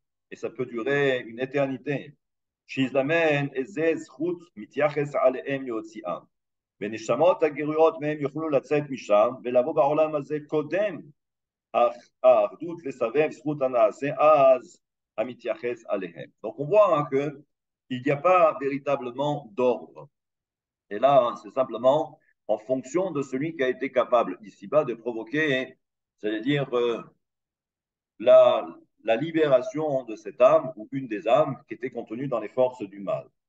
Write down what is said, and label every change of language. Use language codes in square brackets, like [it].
[fr] Et ça peut durer une éternité. [he] שיזדמן איזה זכות מתייחס עליהם להוציאם. ונשמות הגרויות מהם יוכלו לצאת משם ולבוא בעולם הזה קודם האחדות לסבב זכות הנעשה אז המתייחס עליהם. [fr] Donc on voit que il n'y a pas véritablement d'ordre. Et là, c'est simplement en fonction de celui qui a été capable ici-bas de provoquer, c'est-à-dire la libération de cette âme ou une des âmes qui était contenue dans les forces du mal.